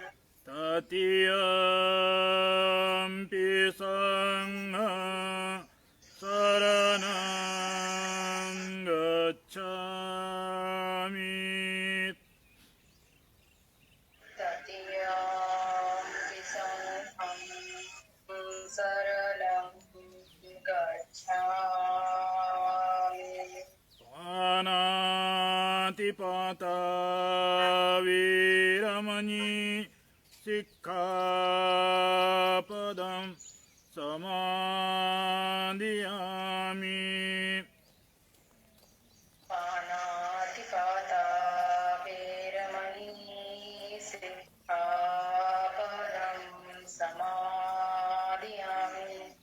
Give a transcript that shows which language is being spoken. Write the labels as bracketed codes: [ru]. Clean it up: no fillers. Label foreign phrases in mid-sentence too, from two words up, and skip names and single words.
[pi] तृतीयम्पि सङ्घं शरणं गच्छामि तृतीयाम्पि संघं शरणं गच्छामि पानातिपाता वीरमणि सिक्खापदं समादियामि पानातिपाता वेरमणि सिक्खापदं समादियामि